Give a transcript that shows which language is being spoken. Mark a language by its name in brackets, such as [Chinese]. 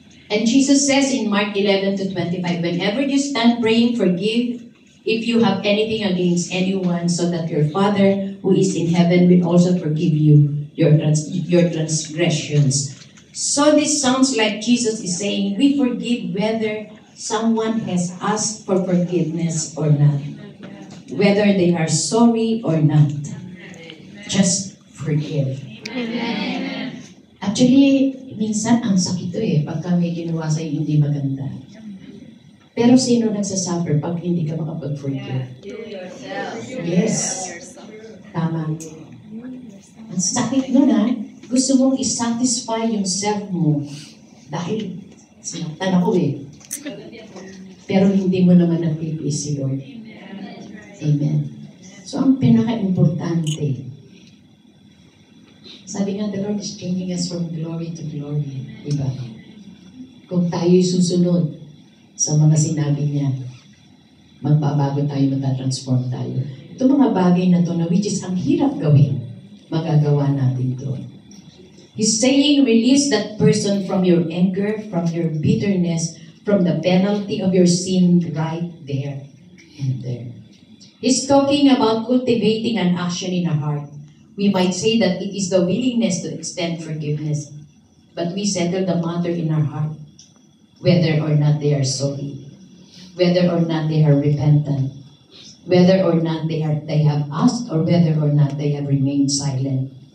[English] And Jesus says in Mark 11-25, whenever you stand praying, forgive if you have anything against anyone, so that your Father who is in heaven will also forgive you your transgressions. So this sounds like Jesus is saying, we forgive whether someone has asked for forgiveness or not. Whether they are sorry or not. Just forgive. Amen. [Filipino] Actually, minsan ang sakit to pagka may ginawa sa'yo hindi maganda. Pero sino nagsasuffer pag hindi ka makapag-forgive? Yes. Tama. Ang sakit nun gusto mong isatisfy yung self mo dahil sinaktan ako Pero hindi mo naman napipis si Lord. Amen. So ang pinaka-importante, sabi nga, [English] the Lord is changing us from glory to glory. [Filipino] Diba? Kung tayo'y susunod sa mga sinabi niya, magbabago tayo, matatransform tayo. Ito mga bagay na to na which is ang hirap gawin, magagawa natin to. [English] He's saying, release that person from your anger, from your bitterness, from the penalty of your sin right there and there. He's talking about cultivating an action in a heart. We might say that it is the willingness to extend forgiveness, but we settle the matter in our heart, whether or not they are sorry, whether or not they are repentant, whether or not they have asked, or whether or not they have remained silent.